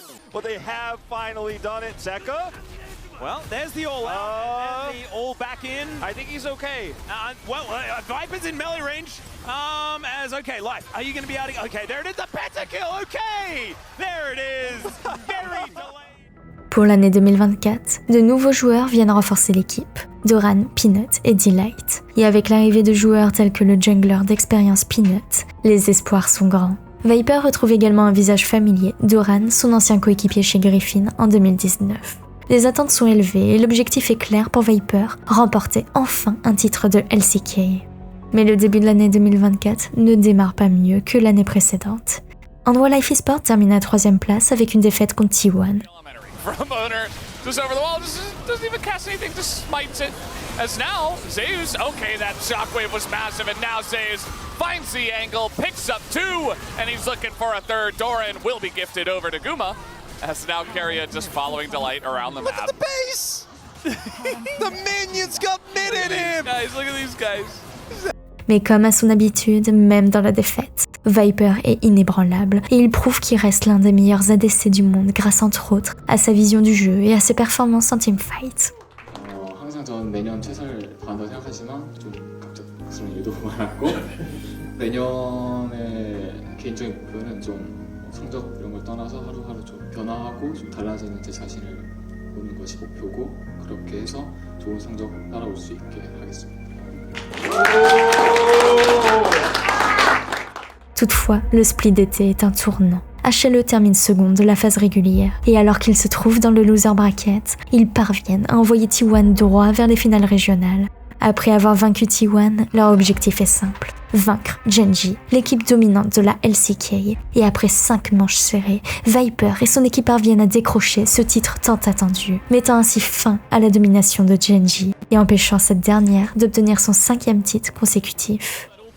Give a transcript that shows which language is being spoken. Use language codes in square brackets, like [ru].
[en] But they have finally done it. Zeka? Well, there's the all out, and the all back in. I think he's okay. Viper's in melee range. Okay, Life, are you going to be able to... Okay, there it is, the pentakill, okay! There it is, very delayed. [fr] Pour l'année 2024, de nouveaux joueurs viennent renforcer l'équipe. Doran, Peanut et Delight. Et avec l'arrivée de joueurs tels que le jungler d'expérience Peanut, les espoirs sont grands. Viper retrouve également un visage familier, Doran, son ancien coéquipier chez Griffin en 2019. Les attentes sont élevées et l'objectif est clair pour Viper, remporter enfin un titre de LCK. Mais le début de l'année 2024 ne démarre pas mieux que l'année précédente. Hanwha Life Esports termine à 3ème place avec une défaite contre T1. [en] From Owner, just over the wall, doesn't even cast anything, just smites it. As now, Zeus, okay, that shockwave was massive, and now Zeus finds the angle, picks up 2, and he's looking for a third. Doran will be gifted over to Guma, as now Keria just following Delight around the map. Look at the base! The minions got mid in him! Guys, look at these guys. [fr] Mais comme à son habitude, même dans la défaite, Viper est inébranlable et il prouve qu'il reste l'un des meilleurs ADC du monde grâce entre autres à sa vision du jeu et à ses performances en teamfight. [ko] 항상 전 매년 최선을 다한다고 생각하지만 좀 갑작스러운 일도 많았고 내년의 개인적인 목표는 좀 성적 이런 걸 떠나서 하루하루 좀 변화하고 좀 달라지는 제 자신을 보는 것이 목표고 그렇게 해서 좋은 성적 따라올 수 있게 하겠습니다. [fr] Toutefois, le split d'été est un tournant. HLE termine second de la phase régulière, et alors qu'ils se trouvent dans le loser bracket, ils parviennent à envoyer T1 droit vers les finales régionales. Après avoir vaincu T1, leur objectif est simple, vaincre Gen.G, l'équipe dominante de la LCK, et après 5 manches serrées, Viper et son équipe parviennent à décrocher ce titre tant attendu, mettant ainsi fin à la domination de Gen.G et empêchant cette dernière d'obtenir son 5e titre consécutif.